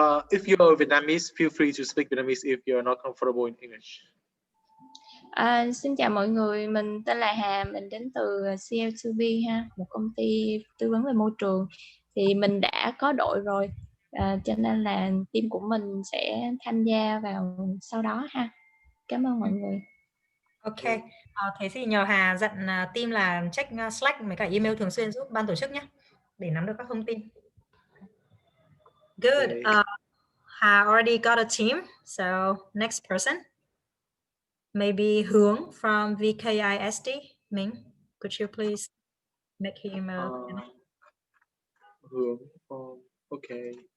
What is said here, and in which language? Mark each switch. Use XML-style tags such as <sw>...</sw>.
<en>If you're Vietnamese, feel free to speak Vietnamese if you're not comfortable in English.</en> <vi>Xin chào mọi người, mình tên là Hà, mình đến từ CL2B ha, một công ty tư vấn về môi trường. Thì mình đã có đội rồi, cho nên là team của mình sẽ tham gia vào sau đó ha. Cảm ơn mọi người. Ok, thế thì nhờ Hà dặn team là check Slack với cả email thường xuyên giúp ban tổ chức nhé, để nắm được các thông tin.</vi> <en>Good. Hà already got a team, so next person. Maybe Hướng from VKISD. Ming, could you please make him a Hướng, okay.</en>